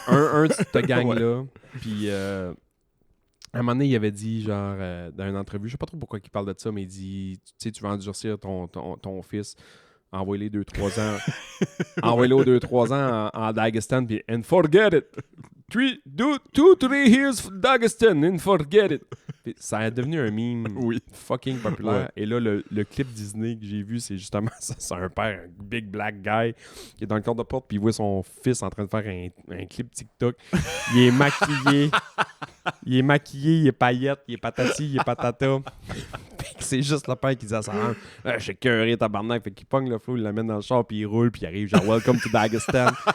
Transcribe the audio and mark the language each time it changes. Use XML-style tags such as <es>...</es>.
<fr>Un de cette gang-là. Puis. À un moment donné, il avait dit, genre, dans une entrevue, je sais pas trop pourquoi il parle de ça, mais il dit, tu sais, tu vas endurcir ton fils, envoie-les 2-3 ans. Envoie-le aux 2-3 ans en Dagestan, puis</fr> <en>and forget it. 2-3 years Dagestan, and forget it.</en> <fr>Puis ça est devenu un meme Oui.</fr> <en>fucking</en> <fr>populaire. Ouais. Et là, le clip Disney que j'ai vu, c'est justement ça. C'est un père, un</fr> <en>big black guy,</en> <fr>qui est dans le corps de porte, puis il voit son fils en train de faire un clip TikTok. Il est maquillé. Il est paillette, il est patati, il est patata. Fait que c'est juste le père qui dit à sa mère, je suis cœuré, tabarnak. Fait qu'il pogne le flou, il l'amène dans le char, puis il roule, puis il arrive genre</fr> <en>Welcome to Dagestan.</en>